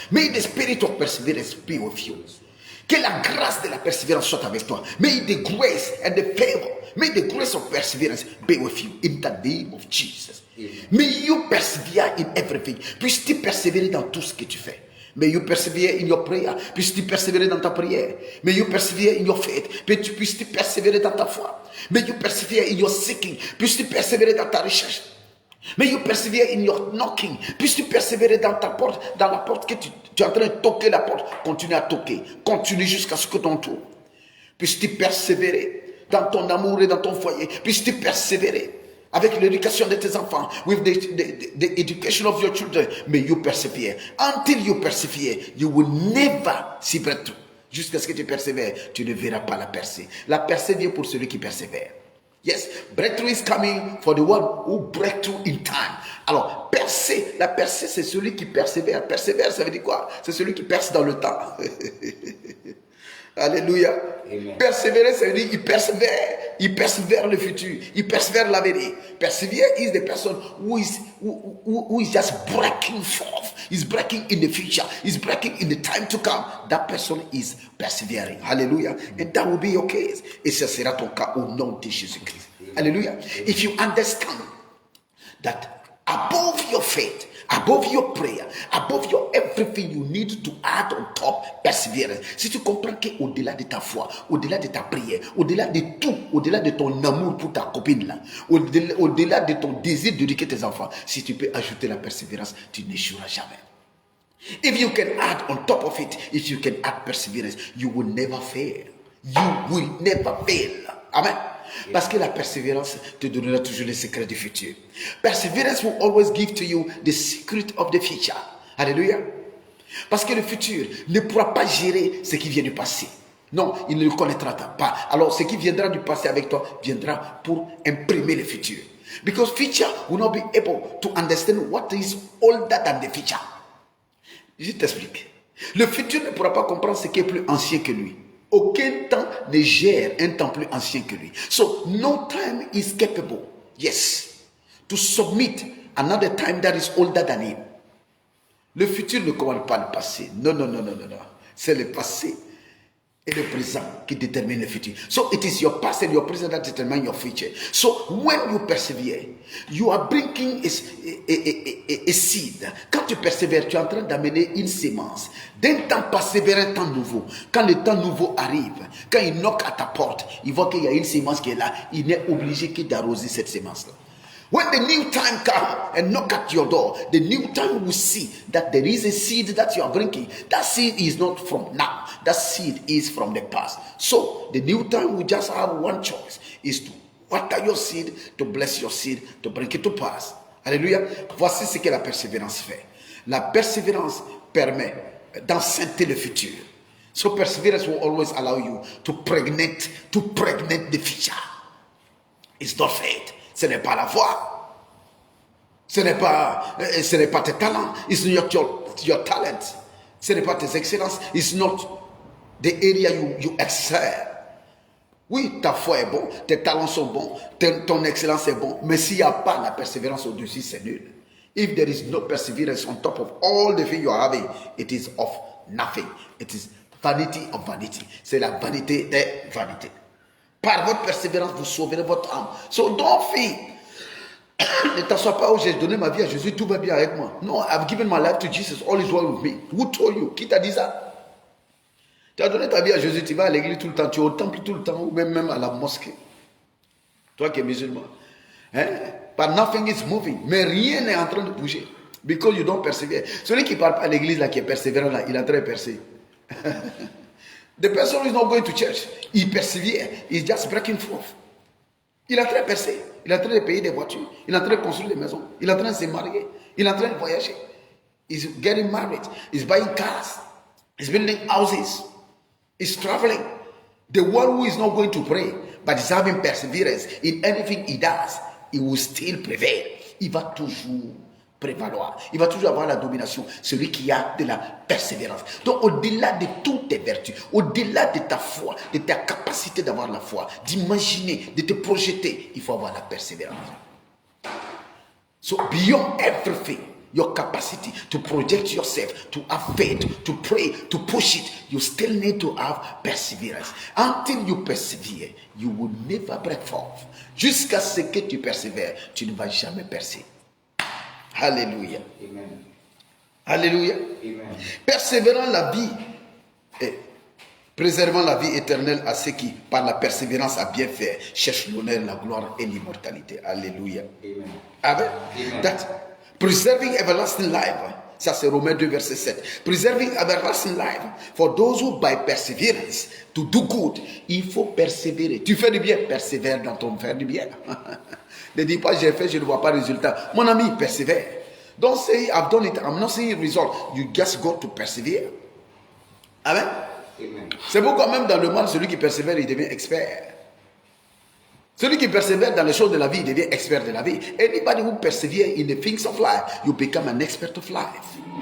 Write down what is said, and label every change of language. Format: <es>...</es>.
<en>May the spirit of perseverance be with you.</en> <fr>Que la grâce de la persévérance soit avec toi.</fr> <en>May the grace and the favor, may the grace of perseverance be with you in the name of Jesus. May you persevere in everything.</en> <fr>Puisses-tu persévérer dans tout ce que tu fais.</fr> <en>May you persevere in your prayer.</en> <fr>Puisses-tu persévérer dans ta prière.</fr> <en>May you persevere in your faith.</en> <fr>Puisses-tu persévérer dans ta foi.</fr> <en>May you persevere in your seeking.</en> <fr>Puisses-tu persévérer dans ta recherche.</fr> <en>May you persevere in your knocking.</en> <fr>Puisses-tu persévérer dans ta porte, dans la porte que tu es en train de toquer la porte. Continue à toquer. Continue jusqu'à ce que ton tour. Puisses-tu persévérer dans ton amour et dans ton foyer. Puisses-tu persévérer avec l'éducation de tes enfants,</fr> <en>with the education of your children. May you persevere. Until you persevere, you will never see breakthrough.</en> <fr>Jusqu'à ce que tu persévères, tu ne verras pas la percée. La percée vient pour celui qui persévère.</fr> <en>Yes, breakthrough is coming for the one who break through in time.</en> <fr>Alors, percer, la percée, c'est celui qui persévère. Persévère, ça veut dire quoi? C'est celui qui perce dans le temps. Alléluia. Amen. Persévérer, ça veut dire qu'il persévère. Il persévère le futur. Il persévère l'avenir.</fr> <en>Persevere is the person who is just breaking forth. He's breaking in the future. He's breaking in the time to come. That person is persevering. Hallelujah. And that will be your case.</en> <fr>Et ce sera ton cas au nom de Jésus-Christ.</fr> <en>Hallelujah. If you understand that above your faith, above your prayer, above your everything, you need to add on top perseverance.</en> <fr>Si tu comprends qu'au-delà de ta foi, au-delà de ta prière, au-delà de tout, au-delà de ton amour pour ta copine là, au-delà de ton désir d'éduquer tes enfants, si tu peux ajouter la persévérance, tu n'échoueras jamais.</fr> <en>If you can add on top of it, if you can add perseverance, you will never fail. You will never fail. Amen.</en> <fr>Parce que la persévérance te donnera toujours les secrets du futur.</fr> <en>Perseverance will always give to you the secret of the future.</en> <fr>Alléluia. Parce que le futur ne pourra pas gérer ce qui vient du passé. Non, il ne le connaîtra pas. Alors, ce qui viendra du passé avec toi viendra pour imprimer le futur.</fr> <en>Because future will not be able to understand what is older than the future.</en> <fr>Je t'explique. Le futur ne pourra pas comprendre ce qui est plus ancien que lui. Aucun temps ne gère un temps plus ancien que lui.</fr> <en>So, no time is capable, yes, to submit another time that is older than him.</en> <fr>Le futur ne commande pas le passé. Non, non, non, non, non, non. C'est le passé et le présent qui détermine le futur.</fr> <en>So, it is your past and your present that determine your future. So, when you persevere, you are bringing a seed.</en> <fr>Quand tu persévères, tu es en train d'amener une sémence. D'un temps passé vers un temps nouveau. Quand le temps nouveau arrive, quand il knock à ta porte, il voit qu'il y a une sémence qui est là. Il n'est obligé que d'arroser cette sémence-là.</fr> <en>When the new time comes and knock at your door, the new time will see that there is a seed that you are bringing. That seed is not from now. That seed is from the past. So, the new time will just have one choice. Is to water your seed, to bless your seed, to bring it to pass.</en> <fr>Alléluia. Voici ce que la persévérance fait. La persévérance permet d'enceinte le futur.</fr> <en>So, perseverance will always allow you to pregnate the future. It's not faith.</en> <fr>Ce n'est pas la foi. Ce n'est pas tes talents.</fr> <en>It's not your talent.</en> <fr>Ce n'est pas tes excellences.</fr> <en>It's not the area you excel.</en> <fr>Oui, ta foi est bonne, tes talents sont bons, ton excellence est bon, mais s'il n'y a pas la persévérance au-dessus, c'est nul.</fr> <en>If there is no perseverance on top of all the things you are having, it is of nothing. It is vanity of vanity.</en> <fr>C'est la vanité des vanités. Par votre persévérance, vous sauverez votre âme.</fr> <en>So don't fear.</en> <fr>Ne t'assois pas, oh, j'ai donné ma vie à Jésus, tout va bien avec moi.</fr> <en>No, I've given my life to Jesus, all is well with me. Who told you?</en> <fr>Qui t'a dit ça? Tu as donné ta vie à Jésus, tu vas à l'église tout le temps, tu es au temple tout le temps, ou même à la mosquée. Toi qui es musulman. Hein?</fr> <en>But nothing is moving.</en> <fr>Mais rien n'est en train de bouger.</fr> <en>Because you don't persevere.</en> <fr>Celui qui ne parle pas à l'église, là, qui est persévérant, là, il est en train de percer.</fr> <en>The person who is not going to church,</en> <fr>il persévère,</fr> <en>he's just breaking forth.</en> <fr>Il est en train de percer, il est en train de payer des voitures, il est en train de construire des maisons, il est en train de se marier, il est en train de voyager.</fr> <en>He's getting married, he's buying cars, he's building houses, he's traveling. The one who is not going to pray, but is having perseverance in anything he does, he will still prevail.</en> <fr>Il va toujours prévaloir. Il va toujours avoir la domination. Celui qui a de la persévérance. Donc, au-delà de toutes tes vertus, au-delà de ta foi, de ta capacité d'avoir la foi, d'imaginer, de te projeter, il faut avoir la persévérance.</fr> <en>So, beyond everything, your capacity to project yourself, to have faith, to pray, to push it, you still need to have perseverance. Until you persevere, you will never break forth.</en> <fr>Jusqu'à ce que tu persévères, tu ne vas jamais percer. Alléluia. Amen. Alléluia. Amen. Persévérant la vie et préservant la vie éternelle à ceux qui, par la persévérance à bien faire, cherchent l'honneur, la gloire et l'immortalité. Alléluia. Amen. Amen. Amen.</fr> <en>That preserving everlasting life.</en> <fr>Ça c'est Romains 2 verset 7.</fr> <en>Preserving everlasting life for those who by perseverance to do good.</en> <fr>Il faut persévérer. Tu fais du bien, persévère dans ton faire du bien. Ne dis pas j'ai fait, je ne vois pas de résultat. Mon ami, persévère.</fr> <en>Don't say I've done it, I'm not seeing result. You just got to persevere. Amen. Amen.</en> <fr>C'est pourquoi même dans le monde, celui qui persévère, il devient expert. Celui qui persévère dans les choses de la vie, il devient expert de la vie.</fr> <en>Anybody who persevere in the things of life, you become an expert of life.</en>